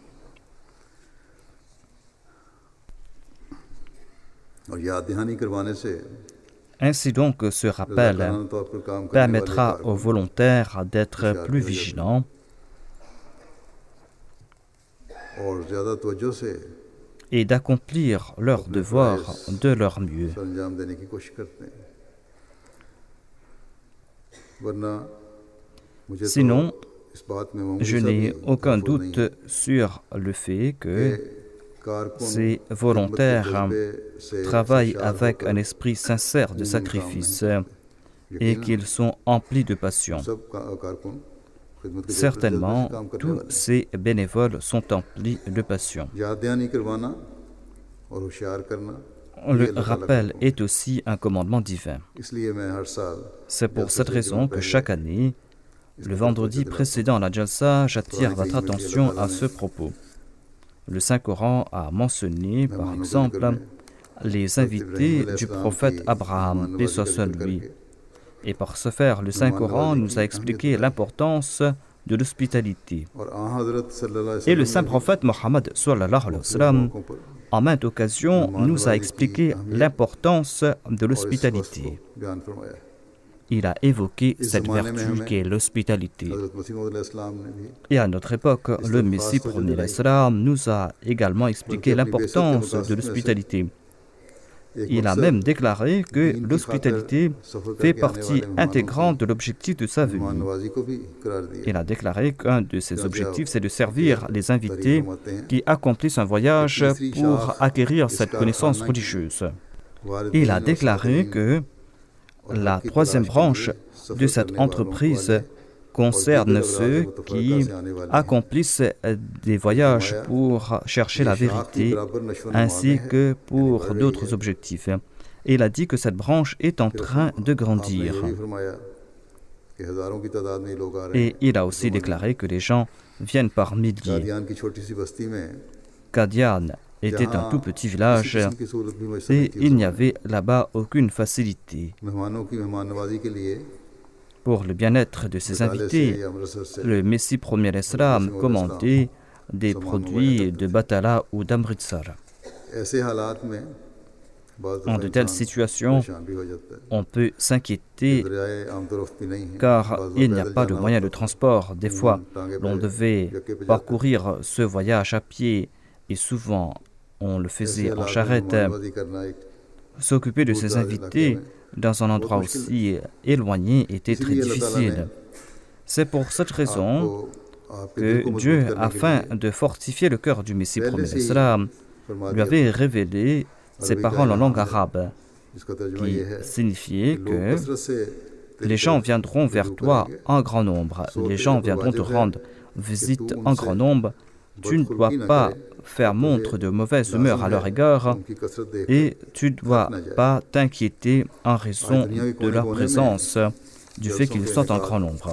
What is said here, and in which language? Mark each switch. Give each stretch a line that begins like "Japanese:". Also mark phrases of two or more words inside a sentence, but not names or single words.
Urdu: और याद दहानी करवाने से
French: Ainsi donc, ce rappel permettra aux volontaires d'être plus vigilants
Urdu: और ज़्यादा तवज्जो से
French: et d'accomplir leur devoir de leur mieux.
Urdu: सरंजाम देने की कोशिश करते हैं वरना मुझे
French: Sinon,
Urdu: तो इस बात में मामूली
French: je
Urdu: सा
French: n'ai
Urdu: भी
French: aucun
Urdu: तफव्वुज़ नहीं
French: doute sur le fait que
Urdu: कारकुन
French: ces volontaires travaillent avec un esprit sincère de sacrifice et qu'ils sont emplis de passion.
Urdu: सब कारकुन खिदमत के
French: Certainement,
Urdu: काम करने
French: tous
Urdu: वाले
French: ces bénévoles sont emplis de passion.
Urdu: याद दहानी करवाना और होशियार करना
French: Le rappel est aussi un commandement divin.
Urdu: इसलिए मैं हर साल
French: C'est pour cette raison que chaque année, le vendredi précédent la Jalsa, j'attire votre attention à ce propos. Le Saint-Coran a mentionné, par exemple, les invités du prophète Abraham, paix soit sur lui. Et par ce faire, le Saint-Coran nous a expliqué l'importance de l'hospitalité.
Urdu: اور آ حضرت
Arabic: صلى الله عليه
French: Et le
Urdu: वसल्लम
French: saint prophète Mohammed
Arabic: صلى الله عليه وسلم,
French: en maintes occasions, nous a expliqué l'importance de l'hospitalité.
Urdu: बयान फरमाया
French: Il a évoqué cette vertu qui est l'hospitalité.
Urdu: हज़रत मसीह मौऊद अलैहिस्सलाम ने भी
French: Et à notre époque, le Messie premier l'Islam nous a également expliqué l'importance de l'hospitalité. Il a même déclaré que l'hospitalité fait partie intégrante de l'objectif de sa venue.
Urdu: नवाजी को भी करार दिया
French: Il a déclaré qu'un de ses objectifs, c'est de servir les invités qui accomplissent un voyage pour acquérir cette connaissance religieuse. Il a déclaré que la troisième branche de cette entreprise concerne ceux qui accomplissent des voyages pour chercher la vérité ainsi que pour d'autres objectifs. Et il a dit que cette branche est en train de grandir.
Urdu: कि हज़ारों की तादाद में लोग आ रहे हैं
French: Et il a aussi déclaré que les gens viennent par milliers.
Urdu: कादियान की छोटी सी बस्ती में
French: Qadian était un tout petit village
Urdu: किसी की सूरत भी मैसर
French: et
Urdu: नहीं थी
French: il n'y avait là-bas aucune facilité.
Urdu: मेहमानों की मेहमान नवाजी के लिए
French: Pour le bien-être de ses
Urdu: से
French: invités,
Urdu: या अमृतसर से
French: le Messie premier Islam commandait des produits de Batala ou d'Amritsar.
Urdu: ऐसे हालात में बाज़
French: En
Urdu: दफ़ा
French: de telles
Urdu: इंसान
French: situations,
Urdu: परेशान भी हो जाता है
French: on peut s'inquiéter
Urdu: दरियाए आमतरफ भी नहीं है
French: car
Urdu: बाज़
French: il n'y a
Urdu: पैदल
French: pas de
Urdu: जाना
French: moyen de
Urdu: होता है।
French: transport. Des fois,
Urdu: टांगे
French: l'on
Urdu: पे
French: devait
Urdu: यक्के पे जाते हैं।
French: parcourir ce voyage à pied et souvent on le
Urdu: ऐसे
French: faisait en
Urdu: हालात में
French: charrette.
Urdu: मेहमाननवाजी करना एक
French: S'occuper de ses invités dans un endroit aussi éloigné était très difficile. C'est pour cette raison
Urdu: आपको आपके दिल
French: que
Urdu: को मजबूत
French: Dieu,
Urdu: करने के
French: afin
Urdu: लिए
French: de fortifier le cœur du Messie
Urdu: पहले
French: premier
Urdu: से ही
French: Islam,
Urdu: फरमा
French: lui
Urdu: दिया
French: avait révélé ces paroles en langue arabe
Urdu: जिसका तर्जुमा
French: qui
Urdu: ये है
French: signifiait
Urdu: लोग
French: que
Urdu: कसरत से तेरी
French: les gens
Urdu: तरफ
French: viendront vers toi en grand nombre, les gens viendront te rendre visite en grand nombre. Tu ne dois pas faire montre de mauvaise humeur à leur égard
Urdu: उनकी कसरत देख
French: et tu ne dois pas t'inquiéter en raison de leur présence, du fait qu'ils soient en grand nombre.